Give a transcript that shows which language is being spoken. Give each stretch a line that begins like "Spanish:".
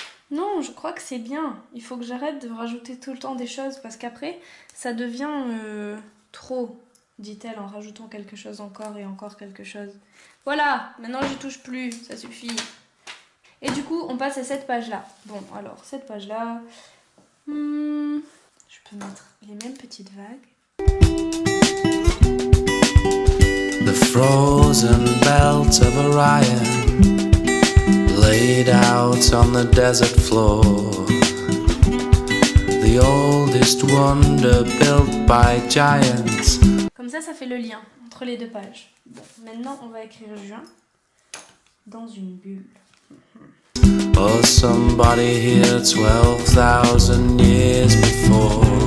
French: Non, je crois que c'est bien. Il faut que j'arrête de rajouter tout le temps des choses parce qu'après, ça devient trop, dit-elle en rajoutant quelque chose encore et encore quelque chose. Voilà, maintenant je touche plus, ça suffit. Et du coup, on passe à cette page-là. Bon, alors, cette page-là, je peux mettre les mêmes petites vagues.
English: The frozen belt of Orion laid out on the desert floor, the oldest wonder built by giants.
French: Comme ça fait le lien entre les 2 pages. Bon, maintenant on va écrire juin dans une bulle.
English: Oh, somebody here 12,000 years before.